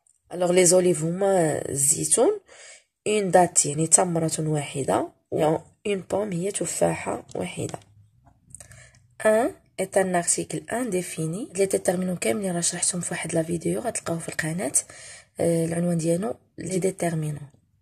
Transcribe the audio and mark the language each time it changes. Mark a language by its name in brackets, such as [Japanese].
[French] Alors les olives [Arabic] هما زيتون. [French] Une date [Arabic] يعني تمرة واحدة. [French] Une pomme [Arabic] هي تفاحة واحدة. [French] 1 est un article indéfini. [Arabic] Les déterminants كاملين راه شرحتهم في واحد لا فيديو غتلقاوه في القناة. العنوان ديالو les déterminants.